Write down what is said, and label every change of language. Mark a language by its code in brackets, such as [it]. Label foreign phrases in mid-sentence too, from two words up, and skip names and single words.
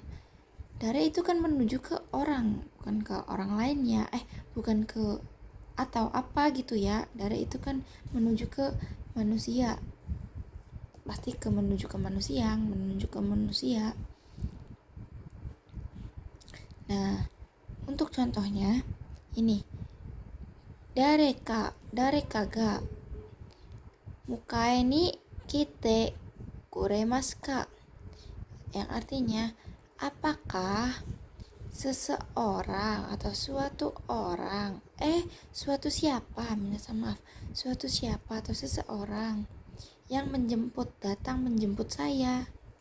[id] Dare itu kan menuju ke orang, bukan ke orang lainnya, bukan ke atau apa gitu ya. Dare itu kan menuju ke manusia, pasti menuju ke manusia. Nah, untuk contohnya ini [ja] 誰かが迎えに来てくれますか, [id] yang artinya apakah seseorang atau suatu orang suatu siapa maaf suatu siapa atau seseorang yang datang menjemput saya,